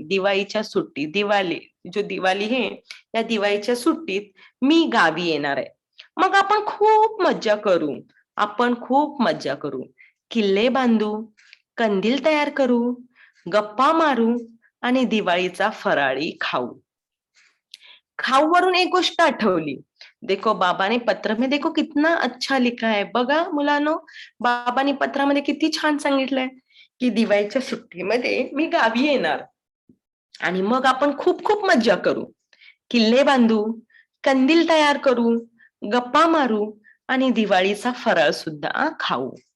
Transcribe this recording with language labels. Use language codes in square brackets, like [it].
[mr] दिवाळीच्या सुट्टी दिवाळी आहे या दिवाळीच्या सुट्टीत मी गावी येणार आहे. मग आपण खूप मज्जा करू, किल्ले बांधू, कंदील तयार करू, गप्पा मारू आणि दिवाळीचा फराळी खाऊ. खाऊ वरून एक गोष्ट आठवली. [hi] देखो बाबा ने पत्र में देखो कितना अच्छा लिखा है. [mr] बघा मुलांनो, बाबांनी पत्रामध्ये किती छान सांगितलंय की दिवाळीच्या सुट्टीमध्ये मी गावी येणार आणि मग आपण खूप खूप मज्जा करू, किल्ले बांधू, कंदील तयार करू, गप्पा मारू आणि दिवाळीचा फराळ सुद्धा खाऊ.